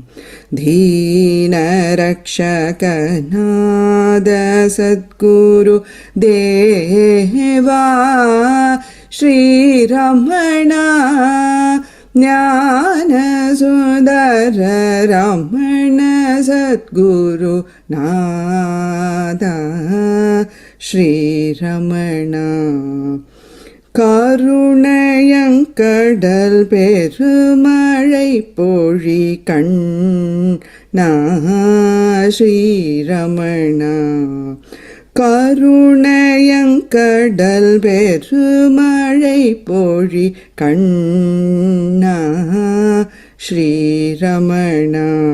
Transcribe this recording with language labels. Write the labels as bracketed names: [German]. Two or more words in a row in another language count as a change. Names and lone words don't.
[Sanskrit] दीन रक्षक नाथ सद्गुरु देव श्री रमण. ज्ञान सुन्दर रमण सद्गुरु नाथ श्री रमण. [Tamil] கருணையங்கடல் பெருமழை பொழி கண்ணா ஸ்ரீரமணா. கருணையங்கடல் பெருமழை பொழி கண்ணா ஸ்ரீரமணா.